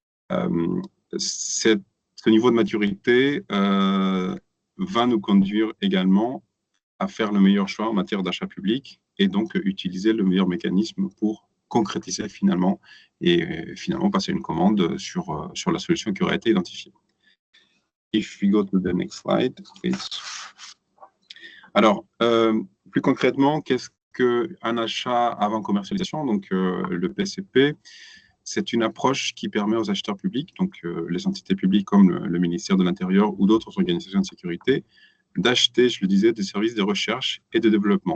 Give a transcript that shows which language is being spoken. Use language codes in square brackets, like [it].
[fr] Ce niveau de maturité va nous conduire également à faire le meilleur choix en matière d'achat public et donc utiliser le meilleur mécanisme pour concrétiser finalement et finalement passer une commande sur la solution qui aurait été identifiée. [en] If we go to the next slide, please. [fr] Alors, plus concrètement, qu'est-ce qu'un achat avant commercialisation? Donc, le PCP, c'est une approche qui permet aux acheteurs publics, donc les entités publiques comme le ministère de l'Intérieur ou d'autres organisations de sécurité, d'acheter, je le disais, des services de recherche et de développement.